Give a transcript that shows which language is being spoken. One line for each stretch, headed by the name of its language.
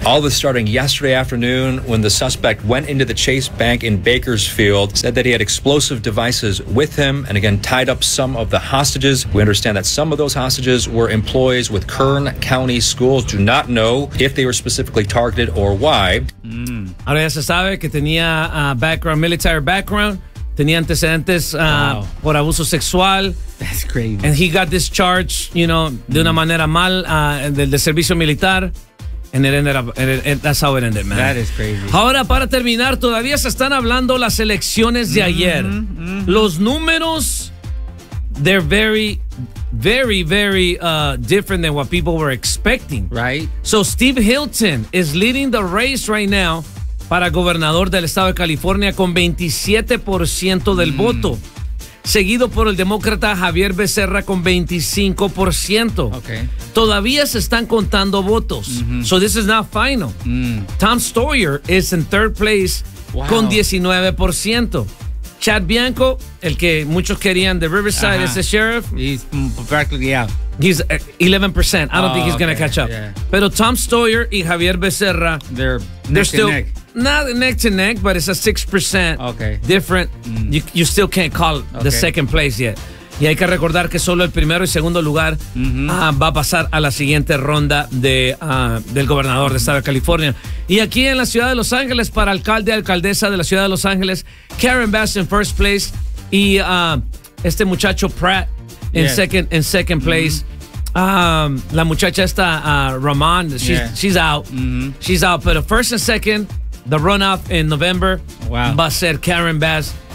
English: All this starting yesterday afternoon when the suspect went into the Chase Bank in Bakersfield, said that he had explosive devices with him, and again, tied up some of the hostages. We understand that some of those hostages were employees with Kern County Schools. Do not know if they were specifically targeted or why. Mm.
Spanish: Ahora ya se sabe que tenía
English: background, military background.
Spanish: Tenía antecedentes por abuso sexual.
English: That's crazy. And he got discharged, you know,
Spanish: de una manera mal del servicio militar.
English: And it ended up, that's how it ended, man. That is crazy.
Spanish: Ahora, para terminar, todavía se están hablando las elecciones de ayer. Mm-hmm. Los números,
English: they're very, very, very different than what people were expecting. Right. So Steve Hilton is leading the race right now
Spanish: para gobernador del estado de California con 27% del voto. Seguido por el demócrata Javier Becerra con 25%.
English: Okay.
Spanish: Todavía se están contando votos. Mm-hmm.
English: So this is not final. Mm. Tom Steyer is in third place. Wow.
Spanish: Con 19%. Chad Bianco, el que muchos querían de Riverside, uh-huh.
English: is the sheriff. He's practically out. He's 11%. I don't think he's going to catch up. Yeah.
Spanish: Pero Tom Steyer y Javier Becerra,
English: they're neck to neck. Not neck to neck, but it's a 6% okay. different. Mm. You still can't call okay. the second place yet.
Spanish: Y hay que recordar que solo el primero y segundo lugar va a pasar a la siguiente ronda de del gobernador de Estado de California. Y aquí en la ciudad de Los Ángeles, para alcalde y alcaldesa de la ciudad de Los Ángeles, Karen Bass en
English: first place
Spanish: y este muchacho Pratt en
English: second place.
Spanish: La muchacha esta, Ramon,
English: she's out. She's out, pero first and second, the runoff in November
Spanish: va a ser
English: Karen Bass.